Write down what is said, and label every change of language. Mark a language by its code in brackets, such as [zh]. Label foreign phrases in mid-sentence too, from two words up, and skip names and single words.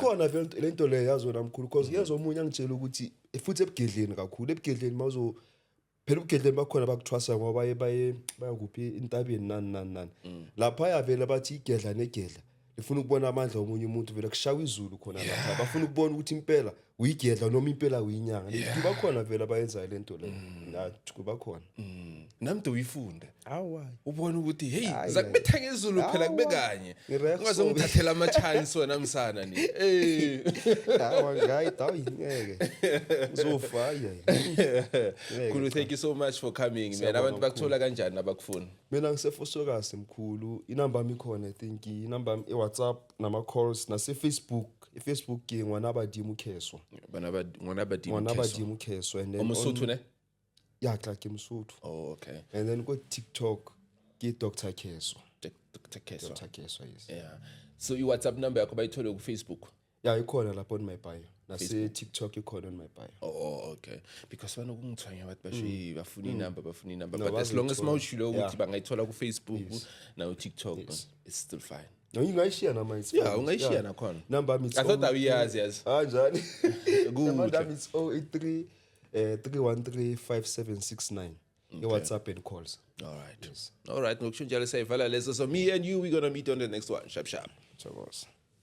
[zu] but khona vele lento le yazona mkhulu because yezo omunye angitshela ukuthi futhi ebugedleni kakhulu ebugedleni mazo phela ubugedleni bakhona bakuthwasa ngoba bayakuphi intabeni nani lapha yavela bathi igedla negedla ifuna ukubona amandla omunye umuntu vele kushawa izulu khona lapha bafuna ukubona ukuthi impela uyigedla noma impela uyinyanga bakhona vele abayenza lento le ngathi kuba khona namdo uyifunda awu ubona ukuthi hey zakubetha ngezulu phela kube kanye ungazongithathela ama chance wena msana ni awu ngayi ngeke uzofa Khulu, [en] thank you so much for coming man. [zu] Abantu bakuthola kanjani nabakufuna? Mina ngisefosokasi mkhulu inamba yami ikhona [en] I think [zu] inamba yami eWhatsApp nama calls nase Facebook iFacebook ngiwanabadimu Kheswa ngonabadimu Kheswa [en] and then [zu] uMsuthu ne ya ke Msuthu okay [en] and then go TikTok ke Dr Kheswa Dr Kheswa yes [zu] so iWhatsApp number yakho bayithole ku Facebook ya ikhona lapho [en] on my bio [zu] nase TikTok ikhona [en] on my bio okay because [zu] bana ukungithwanya abantu basho bafuna inamba [en] but as long as [zu] mawushilo ukuthi bangayithola ku Facebook na TikTok [en] it's still fine. [zu] No, ungayishare nama it's yeah ungayishare nakhona number yami [en] I thought uyazi yes [zu] njani good [en] number yami is 083 313 5769 WhatsApp and calls all right [zu] ngokusho njalo sayivala leso [en] so me and you we gonna meet on the next one sharp Chakos.